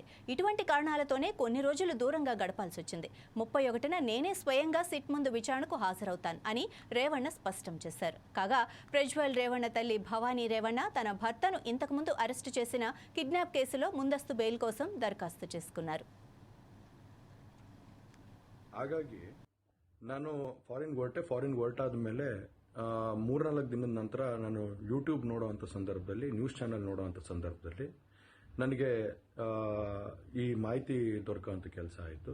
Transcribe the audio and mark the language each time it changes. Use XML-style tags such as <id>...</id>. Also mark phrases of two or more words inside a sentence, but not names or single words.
<te>ఇటువంటి కారణాలతోనే కొన్ని రోజులు దూరంగా గడపాల్సి వచ్చింది. 31న నేనే స్వయంగా సిట్ ముందు విచారణకు హాజరవుతాను అని రేవణ్ణ స్పష్టం చేశారు. కాగా ప్రజ్వల్ రేవణ్ణ తల్లి భవానీ రేవణ్ణ తన భర్తను ఇంతకుముందు అరెస్టు చేసిన కిడ్నాప్ కేసులో ముందస్తు బెయిల్ కోసం దరఖాస్తు చేసుకున్నారు.</te> <kn>ಹಾಗಾಗಿ ನಾನು ಫಾರಿನ್ ಹೊರಟಾದ ಮೇಲೆ 3-4 ದಿನದ ನಂತರ ನಾನು ಯೂಟ್ಯೂಬ್ ನೋಡುವಂಥ ಸಂದರ್ಭದಲ್ಲಿ</kn> <en>news channel</en> <kn>ನೋಡುವಂಥ ಸಂದರ್ಭದಲ್ಲಿ ನನಗೆ ಈ ಮಾಹಿತಿ ದೊರಕುವಂಥ ಕೆಲಸ ಆಯಿತು.</kn>